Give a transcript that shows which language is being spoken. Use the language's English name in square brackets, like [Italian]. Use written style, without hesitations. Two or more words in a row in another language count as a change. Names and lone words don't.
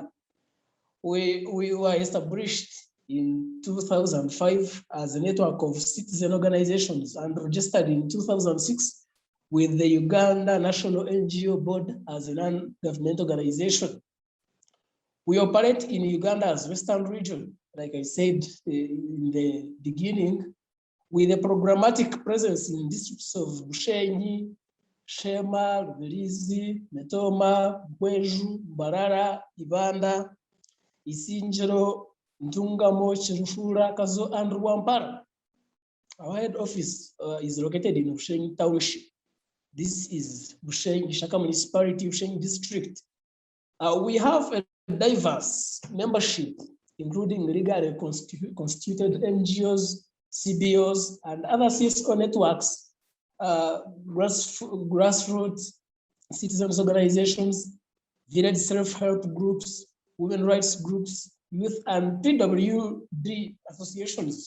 [English] We were established in 2005 as a network of citizen organizations and registered in 2006 with the Uganda National NGO Board as a non-government organization. We operate in Uganda as Western region, like I said in the beginning, with a programmatic presence in districts of Bushenyi, Shema, Rubirizi, Metoma, Bweju, Barara, Ibanda, Isinjiro, Ntungamo, Chirushura, Kazo, and Rwampara. Our head office is located in Bushenyi Township. This is Bushenyi Shaka Municipality, Bushenyi District. We have a diverse membership, including legally constituted NGOs, CBOs, and other CSO networks grassroots citizens organizations, village self-help groups, women rights groups, youth and PWD associations.